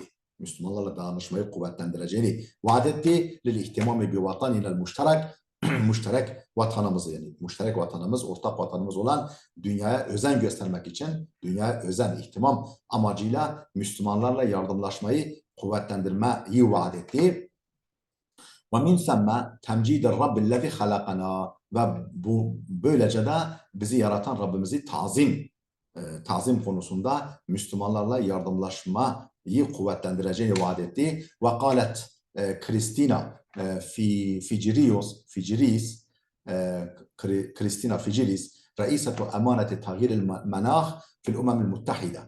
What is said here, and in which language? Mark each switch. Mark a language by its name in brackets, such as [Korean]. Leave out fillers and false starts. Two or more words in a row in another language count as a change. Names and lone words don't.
[Turkish] Müslümanlarla dayanışmayı kuvvetlendireceğini vaat etti. [Arabic] للاهتمام بوطننا [Turkish] müşterek, müşterek vatanımızı, yani müşterek vatanımız, ortak vatanımız olan dünyaya özen göstermek için, dünyaya özen, ihtimam amacıyla Müslümanlarla yardımlaşmayı kuvvetlendirmeyi vaat etti. [Arabic] وَمِنْ ثَمَّ تَمْجِيدَ الرَّبِّ الَّذِي خَلَقَنَا, [Turkish] ve bu böylece de bizi yaratan Rabbimizi tazim tazim konusunda Müslümanlarla yardımlaşmayı kuvvetlendireceğini vaat etti. [Arabic] وقالت كريستينا كريستينا فيغيريس رئيسة أمانة تغير المناخ في الأمم المتحدة.